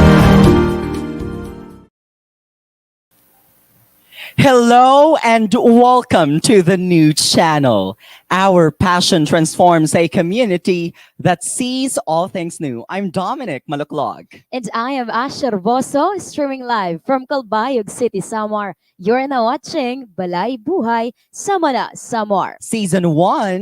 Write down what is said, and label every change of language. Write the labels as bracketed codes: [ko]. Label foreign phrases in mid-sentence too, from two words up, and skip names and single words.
[en] Hello and welcome to the new channel. Our passion transforms a community that sees all things new. I'm Dommenic Maluklog. And I am Asher Boso, streaming live from Calbayog City, Samar. You're now watching Balay Buhay Sama Na-Samar, Season 1.